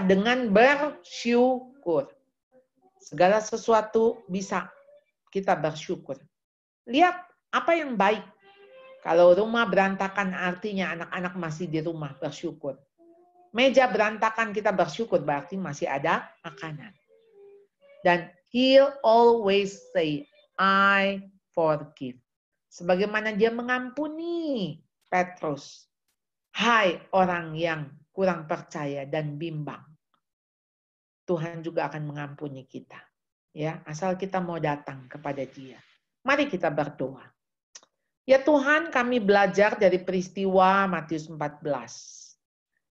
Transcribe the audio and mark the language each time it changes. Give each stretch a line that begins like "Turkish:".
Indonesian: Dengan bersyukur. Segala sesuatu bisa kita bersyukur. Lihat apa yang baik. Kalau rumah berantakan artinya anak-anak masih di rumah, bersyukur. Meja berantakan kita bersyukur, berarti masih ada makanan.
English: Dan he'll always say, I forgive.
Indonesian: Sebagaimana dia mengampuni Petrus. Hai orang yang kurang percaya dan bimbang. Tuhan juga akan mengampuni kita. Ya, asal kita mau datang kepada Dia. Mari kita berdoa. Ya Tuhan, kami belajar dari peristiwa Matius 14.